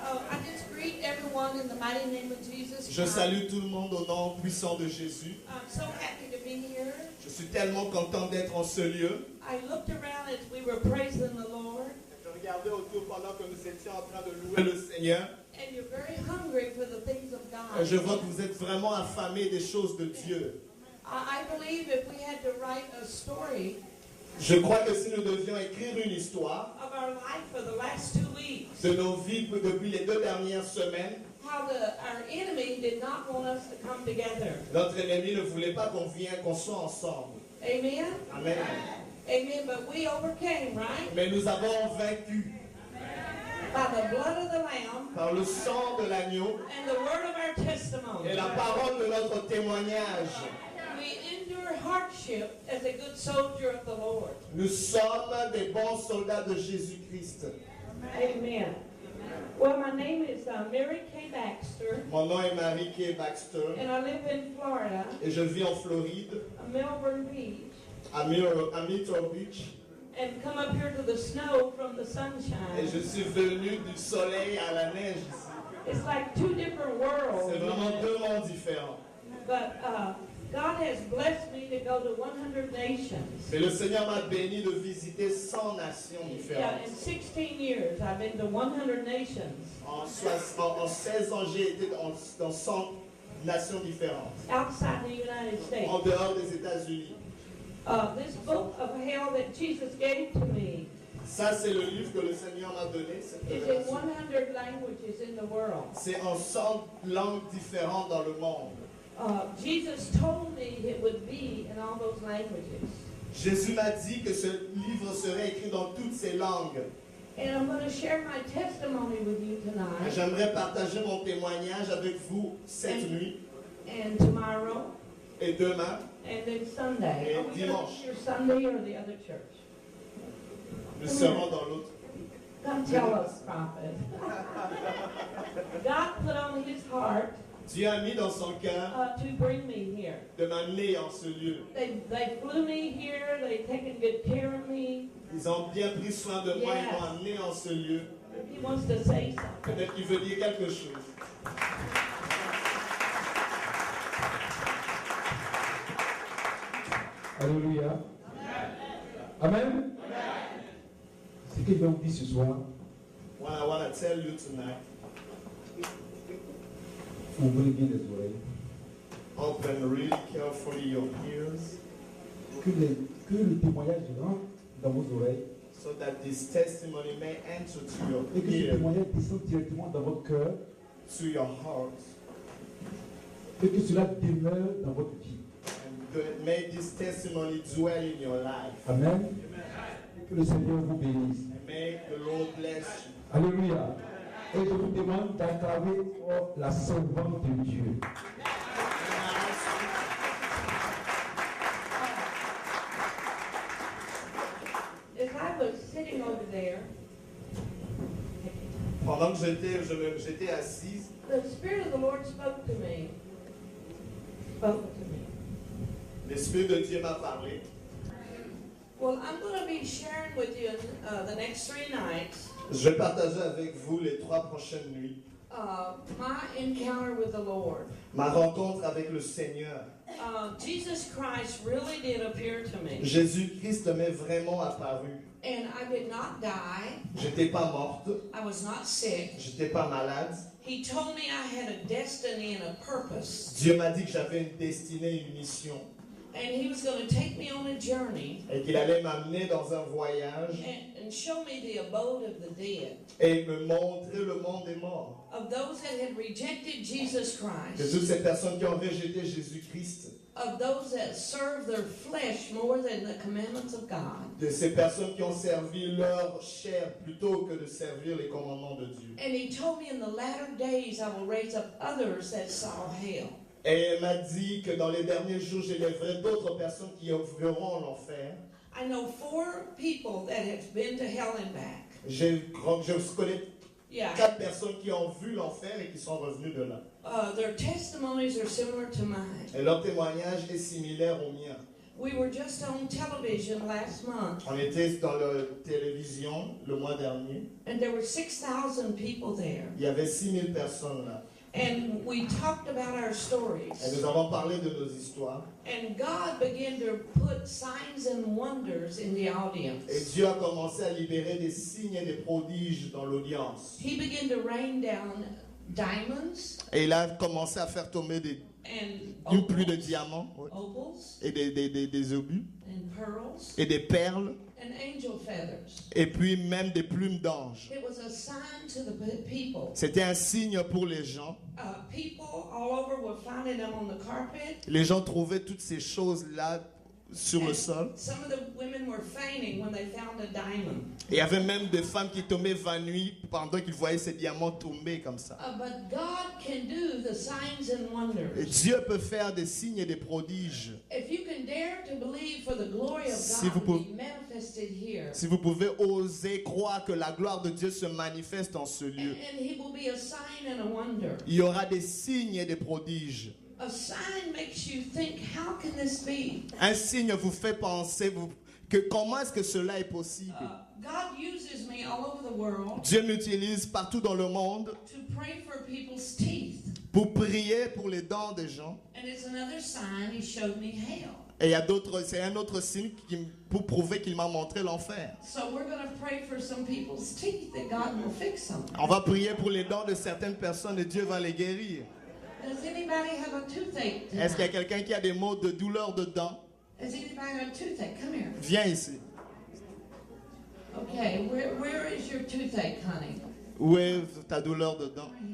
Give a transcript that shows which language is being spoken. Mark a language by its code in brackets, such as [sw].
[en] I just greet everyone in the mighty name of Jesus. [fr] Je salue tout le monde au nom puissant de Jésus. [en] I'm so happy to be here. [fr] Je suis tellement content d'être en ce lieu. [en] I looked around as we were praising the Lord, [fr] Je regardais autour pendant que nous étions en train de louer le Seigneur. [en] and you're very hungry for the things of God. [fr] Je vois que vous êtes vraiment affamés des choses de Dieu. [en] I believe if we had to write a story [fr] Je crois que si nous devions écrire une histoire [en] of our life for the last 2 weeks, [fr] de nos vies depuis les 2 dernières semaines, [en] how our enemy did not want us to come together. [fr] notre ennemi ne voulait pas qu'on soit ensemble. [en] Amen? Amen. Amen. But we overcame, right? [fr] Mais nous avons vaincu [en] By the blood of the Lamb [fr] par le sang de l'agneau [en] and the word of our testimony. [fr] et la parole de notre témoignage. [en] We endure hardship as a good soldier of the Lord. [fr] Nous sommes des bons soldats de Jésus-Christ. [en] Amen. Well, my name is Mary Kay Baxter, [fr] Mon nom est Mary Kay Baxter [en] and I live in Florida, [fr] et je vis en Floride, [en] Melbourne Beach, [fr] à Myrtle Beach. [en] and come up here to the snow from the [fr] Et [en] sunshine. [fr] je suis venu du soleil à la neige ici. [en] It's like 2 different worlds. [fr] C'est vraiment 2 mondes différents. [en] But God has blessed me to go to 100 nations. [fr] Mais le Seigneur m'a béni de visiter 100 nations [en] Yeah, [fr] différentes. [en] in 16 years, I've been to 100 nations [fr] En 16 ans, j'ai été dans 100 nations différentes, [en] outside the United States. [fr] en dehors des États-Unis. [en] This book of hell that Jesus gave to me [fr] Ça, c'est le livre que le Seigneur m'a donné, cette [en] is in [fr] révélation. [en] 100 languages in the world. [fr] C'est en 100 langues différentes dans le monde. [en] Jesus told me it would be in all those languages. [fr] Jésus m'a dit que ce livre serait écrit dans toutes ces langues. [en] And I'm going to share my testimony with you tonight [fr] J'aimerais partager mon témoignage avec vous cette nuit [en] and tomorrow [fr] et demain. [en] and then Sunday. [fr] Et [en] Are we going to [fr] dimanche. [en] be here Sunday or the other church? [fr] Nous serons dans l'autre. [en] Come tell us, prophet. God put on his heart [fr] Dieu a mis dans son cœur [en] to bring me here. [fr] de m'amener en ce lieu. [en] They flew me here. They've taken good care of me. [fr] Ils ont bien pris soin de moi, ils [en] Yes. [fr] m'ont amené en ce lieu. [en] He wants to say something. [fr] Peut-être qu'il veut dire quelque chose. Alléluia. Amen. Ce que je vais vous dire ce soir, [en] What I want to tell you tonight, [fr] ouvrez bien les oreilles. [en] open really carefully your ears [fr] Que le témoignage rentre dans vos oreilles [en] so that this testimony may enter to your [fr] et que ce [en] ear, [fr] témoignage descende directement dans votre cœur [en] to your heart, [fr] et que cela demeure dans votre vie. [en] and may this testimony dwell in your life. Amen. [fr] Et que le Seigneur vous bénisse. [en] And may the Lord bless you. [fr] Alléluia. Et je vous demande d'acclamer la servante de Dieu. [en] As I was sitting over there, [fr] Pendant que j'étais assise, [en] the Spirit of the Lord spoke to me. Spoke to me. [fr] l'Esprit de Dieu m'a parlé. [en] Well, I'm going to be sharing with you the next 3 nights [fr] Je vais partager avec vous les 3 prochaines nuits [en] my encounter with the Lord. [fr] ma rencontre avec le Seigneur. [en] Jesus Christ really did appear to me. [fr] Jésus-Christ m'est vraiment apparu. [en] And I did not die. [fr] J'étais pas morte, [en] I was not sick. [fr] j'étais pas malade. [en] He told me I had a destiny and a purpose. [fr] Dieu m'a dit que j'avais une destinée, une mission, [en] And he was going to take me on a journey [fr] et qu'il allait m'amener dans un voyage [en] and show me the abode of the dead. [fr] et me montrer le monde des morts. [en] Of those that had rejected Jesus [fr] De [en] Christ. [fr] toutes ces personnes qui ont rejeté Jésus-Christ, [en] Of those that serve their flesh more than the commandments of God. [fr] de ces personnes qui ont servi leur chair plutôt que de servir les commandements de Dieu. [en] And he told me in the latter days I will raise up others that saw hell. [fr] Et elle m'a dit que dans les derniers jours, j'élèverai d'autres personnes qui verront l'enfer. [en] I know 4 people that have been to hell and back. [fr] Je connais [en] Yeah. [fr] 4 personnes qui ont vu l'enfer et qui sont revenues de là. [en] Their testimonies are similar to mine. [fr] Et leur témoignage est similaire au mien. [en] We were just on television last month, [fr] On était dans la télévision le mois dernier. [en] and there were 6,000 people there. [fr] Il y avait 6000 personnes là. [en] And we talked about our [fr] Et [en] stories. [fr] nous avons parlé de nos histoires. [en] And God began to put signs and wonders in the [fr] Et [en] audience. [fr] Dieu a commencé à libérer des signes et des prodiges dans l'audience. [en] He began to rain down diamonds [fr] Et il a commencé à faire tomber [en] and [fr] une pluie de [en] opals, [fr] diamants [en] opals [fr] et des obus [en] and pearls [fr] et des perles [en] and angel feathers. [fr] et puis même des plumes d'anges. [en] It was a sign to the people. [fr] C'était un signe pour les gens. [en] People all over were finding them on the carpet. [fr] Les gens trouvaient toutes ces choses-là sur le sol. [en] Some of the women were fainting when they found a diamond. [fr] Et il y avait même des femmes qui tombaient évanouies pendant qu'ils voyaient ces diamants tomber comme ça. [en] But God can do the signs and [fr] Et [en] wonders. [fr] Dieu peut faire des signes et des prodiges. [en] If you can dare to believe for the glory of [fr] Si [en] God [fr] vous [en] to [fr] pouvez- [en] be manifested here, [fr] Si vous pouvez oser croire que la gloire de Dieu se manifeste dans ce lieu, [en] and He will be a sign and a wonder. [fr] il y aura des signes et des prodiges. [en] A sign makes you think, how can this be? [fr] Un signe vous fait penser que comment est-ce que cela est possible? [en] God uses me all over the world [fr] Dieu m'utilise partout dans le monde [en] to pray for people's teeth. [fr] pour prier pour les dents des gens. [en] And it's another sign He showed me hell. [fr] Et il y a d'autres, c'est un autre signe pour prouver qu'il m'a montré l'enfer. [en] So we're going to pray for some people's teeth that God will fix them. [fr] On va prier pour les dents de certaines personnes et Dieu va les guérir. [en] Does anybody have a toothache [fr] Est-ce qu'il y a [en] tonight? [fr] quelqu'un qui a des maux de douleur de dents? [en] Has anybody got a toothache? Come here. [fr] Viens ici. [en] Okay, where is your toothache, honey? [fr] Où est ta douleur de dents?